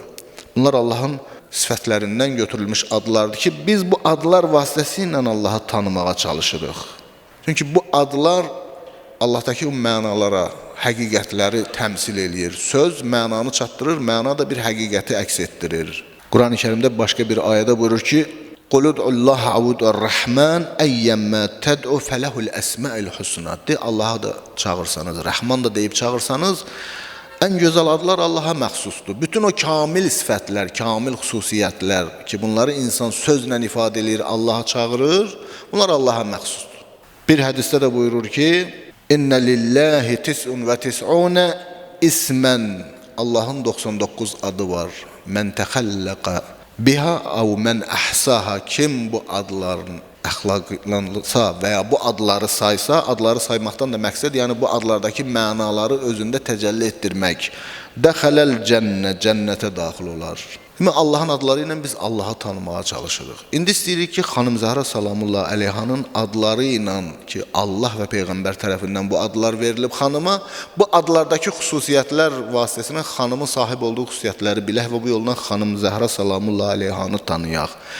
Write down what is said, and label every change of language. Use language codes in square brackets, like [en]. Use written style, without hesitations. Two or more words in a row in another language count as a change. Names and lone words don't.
[az] Bunlar Allahın sifətlərindən götürülmüş adlardır ki, biz bu adlar vasitəsilə Allahı tanımağa çalışırıq. Çünki bu adlar Allah'dakı o mənalara, həqiqətləri təmsil eləyir. Söz mənanı çatdırır, məna da bir həqiqəti əks etdirir. Quran-ı Kərimdə başqa bir ayədə buyurur ki, [ar] قُلُ ادْعُوا اللّٰهَ اَوْ ادْعُوا الرَّحْمَنَ اَيَّمَّا تَدْعُوا فَلَهُ الْأَسْمَاءِ الْحُسْنَى [az] De Allah'a da çağırsanız, Rəhman da deyib çağırsanız, ən gözəl adlar Allah'a məxsusdur. Bütün o kamil sifətlər, kamil xüsusiyyətlər ki, bunları insan sözlə ifadə edir, Allah'a çağırır, bunlar Allah'a məxsusdur. Bir hədisdə də buyurur ki, [ar] إن لله تسعة وتسعين اسما. [az] Allah'ın 99 adı var. [ar] من تخلق بها أو من أحصاها. [az] Kim bu adların əxlaqlansa veya bu adları saysa, adları saymaktan da məqsəd, yani bu adlardaki mənaları özündə təcəlli etdirmək. [ar] دخل الجنة, [az] cənnətə daxil olar. Demək, Allahın adları ilə biz Allahı tanımağa çalışırıq. İndi istəyirik ki, Xanım Zəhra Salamullah Əleyhanın adları ilə ki, Allah və Peyğəmbər tərəfindən bu adlar verilib xanıma, bu adlardakı xüsusiyyətlər vasitəsilə xanımın sahib olduğu xüsusiyyətləri bilək və bu yoldan Xanım Zəhra Salamullah Əleyhanı tanıyaq.